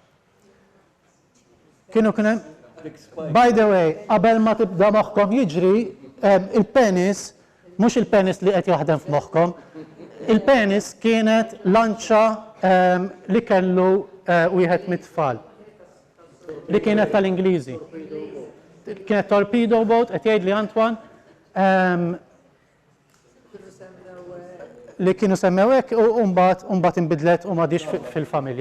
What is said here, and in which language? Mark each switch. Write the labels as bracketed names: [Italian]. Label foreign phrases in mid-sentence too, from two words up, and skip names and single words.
[Maltese] Kienu kun hemm. [English] By the way, [Maltese] qabel ma tibda moħħkom jiġri, il-penis, mhux il-penis li qed jaħdem f'moħħkom, il-penis kienet lanċa li kellu wieħed mit-tfal. Li kienet tal-Ingliżi. Kienet [English] torpedo boat, [Maltese] qed jgħidli Antwan, li kienu semmew hekk u mbagħad inbidlet u m'għadix fil-familja.